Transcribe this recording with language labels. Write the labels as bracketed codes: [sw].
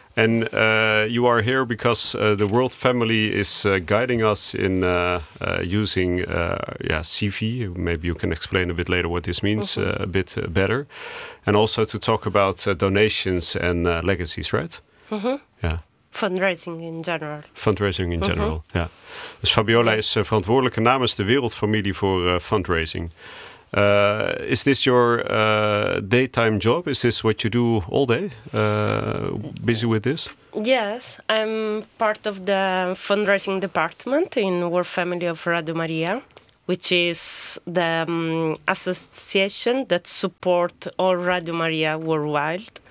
[en] And you are here because the World Family is guiding us in using CV. Maybe you can explain a bit later what this means a bit better. And also to talk about donations and legacies, right? Mm-hmm. Yeah. Fundraising in general. Mm-hmm. Yeah. [nl] Dus Fabiola is verantwoordelijke namens de Wereldfamilie voor fundraising. [en] Is this your daytime job? Is this what you do all day? Busy with this? Yes, I'm part of the fundraising department in World Family of Radio Maria, which is the association that supports all Radio Maria worldwide.